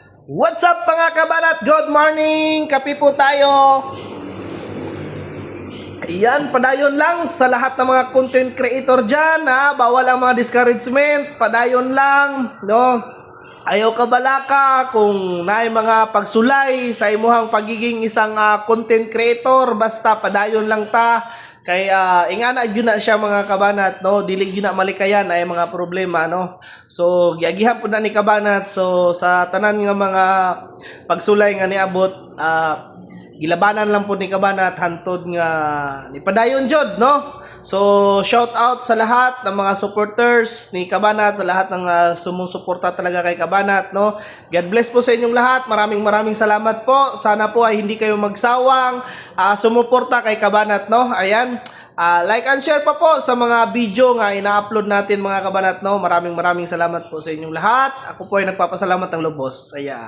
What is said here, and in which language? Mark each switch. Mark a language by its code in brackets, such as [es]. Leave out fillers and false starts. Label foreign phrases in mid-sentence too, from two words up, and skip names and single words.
[en] What's up [tl] mga kabanat? [en] Good morning! [tl] Kape po tayo! Ayan, padayon lang sa lahat ng mga [en] content creator [tl] dyan, ha? Bawal ang mga discouragement, [ceb] padayon lang, no? Ayaw ka balaka kung naay mga pagsulay sa imuhang [tl] pagiging isang [en] content creator, [ceb] basta padayon lang ta. Kaya ingana gyud na siya mga kabanat, no, dili gyud na malikayan ay mga problema, no. So giagihan pud na ni kabanat. So sa tanan nga mga pagsulay nga niabot, gilabanan lang po ni kabanat hantod nga ni padayon jud, no. [tl] So [en] shout out [tl] sa lahat ng mga supporters ni kabanat, sa lahat ng sumusuporta talaga kay kabanat, no. [en] God bless [tl] po sa inyong lahat. Maraming salamat po. Sana po ay hindi kayo magsawang sumuporta kay kabanat, no. Ayan, [en] like and share [tl] pa po sa mga video nga ina-upload natin mga kabanat, no. Maraming salamat po sa inyong lahat. Ako po ay nagpapasalamat ng lubos. Ayan.